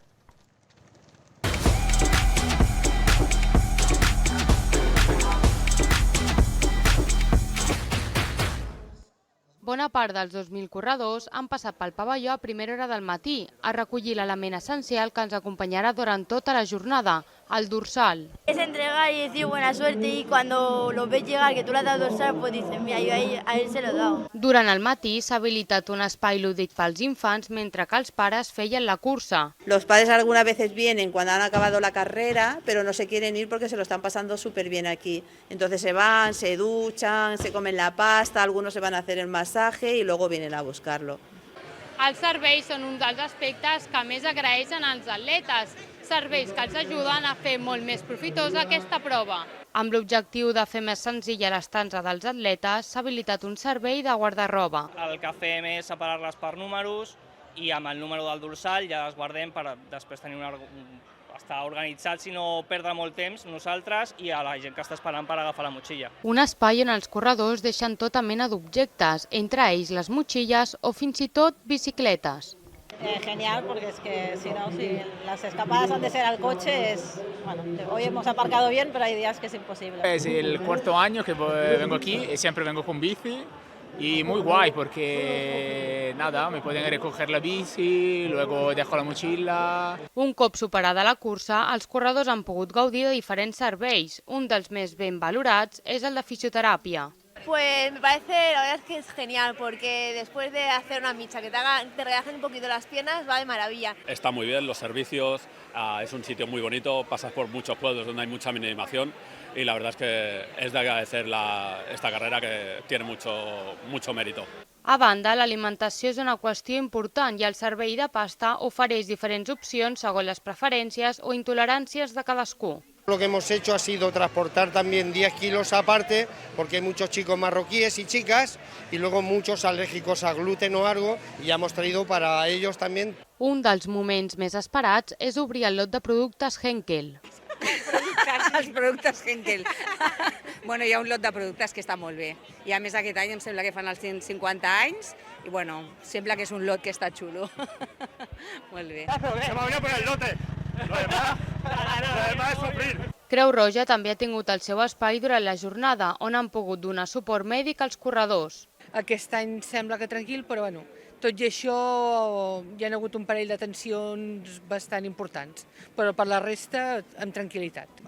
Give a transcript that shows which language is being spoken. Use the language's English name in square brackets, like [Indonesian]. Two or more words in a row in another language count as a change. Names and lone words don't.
[Catalan] Bona part dels 2.000 corredors han passat pel pavelló a primera hora del matí a recollir l'element essencial que ens acompanyarà durant tota la jornada, el dorsal. [Spanish] Es entregar y decir buena suerte y cuando los ves llegar que tú le has dado dorsal, pues dices, mira, yo a él se lo he dado. [Catalan] Durant el matí s'ha habilitat un espai lúdic pels infants mentre que els pares feien la cursa. [Spanish] Los padres algunas veces vienen cuando han acabado la carrera, pero no se quieren ir porque se lo están pasando súper bien aquí. Entonces se van, se duchan, se comen la pasta, algunos se van a hacer el masaje y luego vienen a buscarlo. [Catalan] Els serveis són un dels aspectes que més agraeixen als atletes, serveis que els ajuden a fer molt més profitosa aquesta prova. Amb l'objectiu de fer més senzilla l'estança dels atletes, s'ha habilitat un servei de guardarroba. El que fem és separar-les per números i amb el número del dorsal ja les guardem per després tenir estar organitzats i no perdre molt temps nosaltres i a la gent que està esperant per agafar la motxilla. Un espai on els corredors deixen tota mena d'objectes, entre ells les motxilles o fins i tot bicicletes. [Spanish] Genial, porque es que si no, si las escapadas han de ser al coche, hoy hemos aparcado bien, pero hay días que es imposible. Es el cuarto año que vengo aquí y siempre vengo con bici Y muy guay porque nada, me pueden recoger la bici, luego dejo la mochila. [Catalan] Un cop superada la cursa, els corredors han pogut gaudir de diferents serveis. Un dels més ben valorats és el de fisioteràpia. [Spanish] Pues me parece, la verdad es que es genial, porque después de hacer una micha que te relajen un poquito las piernas, va de maravilla. Está muy bien, los servicios, es un sitio muy bonito, pasas por muchos pueblos donde hay mucha mini-animación y la verdad es que es de agradecer esta carrera que tiene mucho mérito. [Catalan] A banda, l'alimentació és una qüestió important i el servei de pasta ofereix diferents opcions segons les preferències o intoleràncies de cadascú. [Spanish] Lo que hemos hecho ha sido transportar también 10 kilos aparte, porque hay muchos chicos marroquíes y chicas, y luego muchos alérgicos a gluten o algo, y ya hemos traído para ellos también. [Catalan] Un dels moments més esperats és obrir el lot de productes Henkel. Els productes Henkel. Bueno, hi ha un lot de productes que està molt bé. I a més aquest any em sembla que fan els 150 anys i bueno, sembla que és un lot que està xulo. Molt bé. Se m'ha venit per el lote. [Spanish] Lo demás es sufrir. [Catalan] Creu Roja també ha tingut el seu espai durant la jornada, on han pogut donar suport mèdic als corredors. Aquest any sembla que tranquil, però bueno, tot i això hi ha hagut un parell de tensions bastant importants, però per la resta amb tranquil·litat.